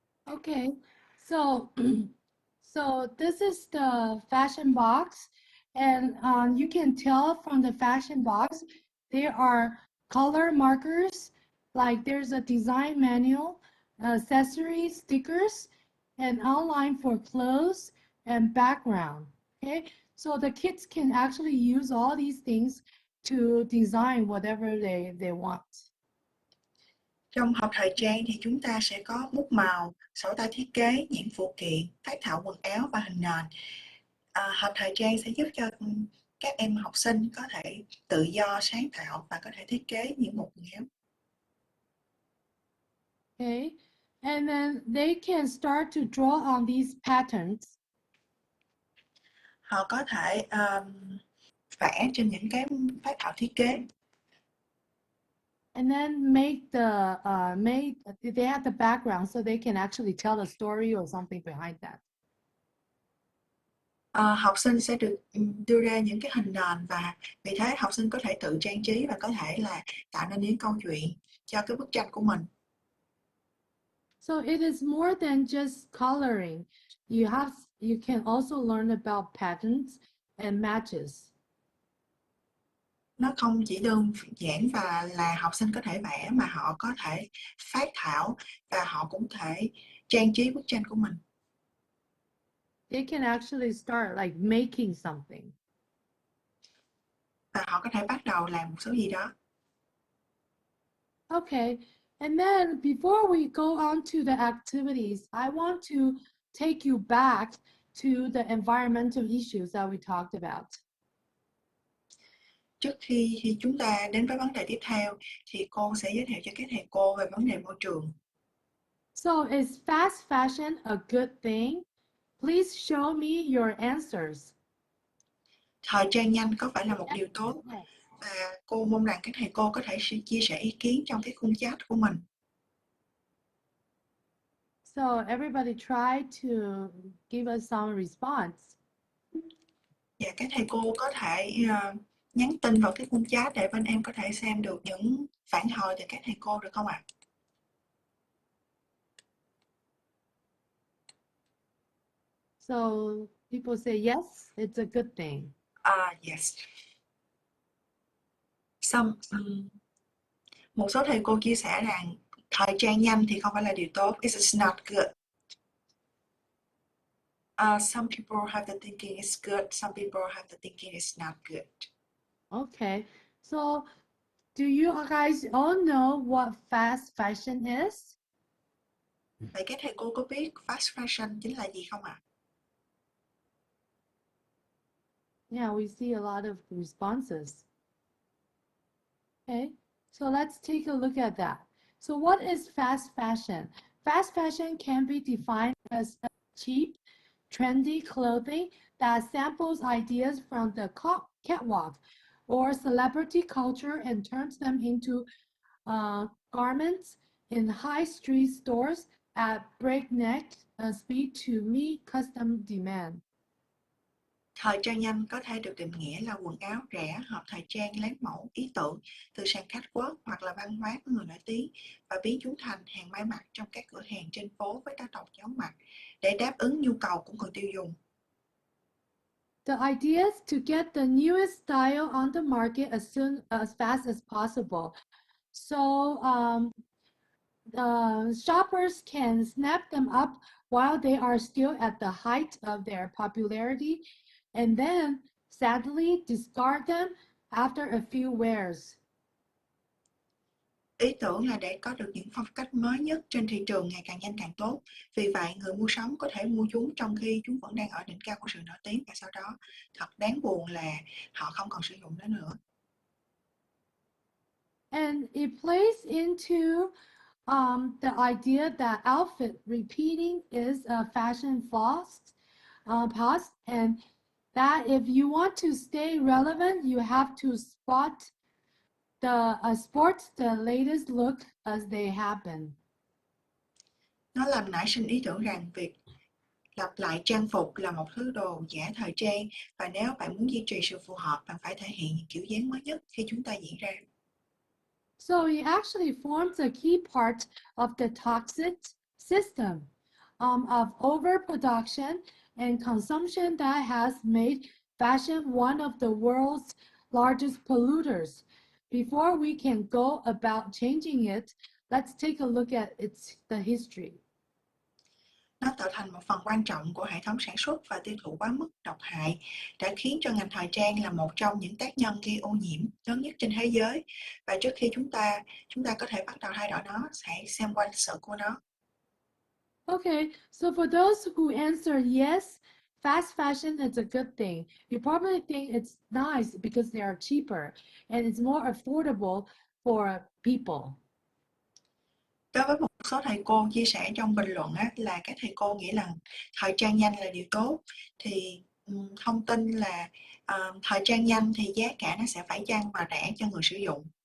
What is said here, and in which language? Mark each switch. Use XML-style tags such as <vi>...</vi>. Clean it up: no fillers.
<en>Okay, so so this is the fashion box, and you can tell from the fashion box there are color markers, like there's a design manual, accessories, stickers, and outline for clothes and background. Okay, so the kids can actually use all these things to design whatever they want.</en> <vi>Trong hộp thời trang thì chúng ta sẽ có bút màu, sổ tay thiết kế, những phụ kiện, phác thảo quần áo và hình nền. Hộp thời trang sẽ giúp cho các em học sinh có thể tự do sáng tạo và có thể thiết kế những bộ quần áo.</vi> <en>Okay, and then they can start to draw on these patterns.</en> <vi>Họ có thể vẽ trên những cái phác thảo thiết kế.</vi> <en>And then they have the background so they can actually tell a story or something behind that.</en> <vi>Học sinh sẽ được đưa ra những cái hình nền và vì thế học sinh có thể tự trang trí và có thể là tạo nên những câu chuyện cho cái bức tranh của mình.</vi> <en>So it is more than just coloring. You can also learn about patterns and matches.</en> <vi>Nó không chỉ đơn giản và là học sinh có thể vẽ mà họ có thể phác thảo và họ cũng thể trang trí bức tranh của mình.</vi> <en>They can actually start like making something.</en> <vi>Và họ có thể bắt đầu làm một số gì đó.</vi> <en>Okay, and then before we go on to the activities, I want to take you back to the environmental issues that we talked about.</en> <vi>Trước khi chúng ta đến với vấn đề tiếp theo thì cô sẽ giới thiệu cho các thầy cô về vấn đề môi trường.</vi> <en>So is fast fashion a good thing? Please show me your answers.</en> <vi>Thời trang nhanh có phải là một điều tốt? Và cô mong rằng các thầy cô có thể chia sẻ ý kiến trong cái khung chat của mình.</vi> <en>So everybody try to give us some response.</en> <vi>Và các thầy cô có thể nhắn tin vào cái khung chat để bên em có thể xem được những phản hồi từ các thầy cô được không ạ?</vi> <en>So people say yes, it's a good thing. Yes.</en> <vi>Một số thầy cô chia sẻ rằng thời trang nhanh thì không phải là điều tốt.</vi> <en>It's not good. Some people have the thinking it's good. Some people have the thinking it's not good. Okay, so do you guys all know what fast fashion is?</en> <vi>Vậy các thầy cô có biết fast fashion chính là gì không ạ?</vi> <en>Yeah, we see a lot of responses. Okay, so let's take a look at that. So what is fast fashion? Fast fashion can be defined as cheap, trendy clothing that samples ideas from the catwalk or celebrity culture and turns them into garments in high street stores at breakneck speed to meet custom demand.</en> <vi>Thời trang nhanh có thể được định nghĩa là quần áo rẻ, hợp thời trang lấy mẫu, ý tưởng từ sàn catwalk hoặc là văn hóa của người nổi tiếng và biến chúng thành hàng may mặc trong các cửa hàng trên phố với tốc độ chóng mặt để đáp ứng nhu cầu của người tiêu dùng.</vi> <en>The idea is to get the newest style on the market as fast as possible. So shoppers can snap them up while they are still at the height of their popularity and then sadly discard them after a few wears.</en> <vi>Ý tưởng là để có được những phong cách mới nhất trên thị trường ngày càng nhanh càng tốt. Vì vậy, người mua sắm có thể mua chúng trong khi chúng vẫn đang ở đỉnh cao của sự nổi tiếng và sau đó thật đáng buồn là họ không còn sử dụng nó nữa.</vi> <en>And it plays into the idea that outfit repeating is a fashion past, and that if you want to stay relevant, you have to sport the latest look as they happen.</en> <vi>Nó làm nảy sinh ý tưởng rằng việc lặp lại trang phục là một thứ đồ giả thời trang và nếu bạn muốn duy trì sự phù hợp, bạn phải thể hiện những kiểu dáng mới nhất khi chúng ta diễn ra.</vi> <en>So it actually forms a key part of the toxic system of overproduction and consumption that has made fashion one of the world's largest polluters. Before we can go about changing it, let's take a look at the history.</en> <vi>Nó tạo thành một phần quan trọng của hệ thống sản xuất và tiêu thụ quá mức độc hại đã khiến cho ngành thời trang là một trong những tác nhân gây ô nhiễm lớn nhất trên thế giới. Và trước khi chúng ta có thể bắt đầu thay đổi nó, hãy xem qua lịch sử của nó.</vi> <en>Okay, so for those who answer yes, fast fashion is a good thing. You probably think it's nice because they are cheaper and it's more affordable for people.</en> <vi>Đối với một số thầy cô chia sẻ trong bình luận là các thầy cô nghĩ là thời trang nhanh là điều tốt, thì thông tin là thời trang nhanh thì giá cả nó sẽ phải chăng và rẻ cho người sử dụng.</vi>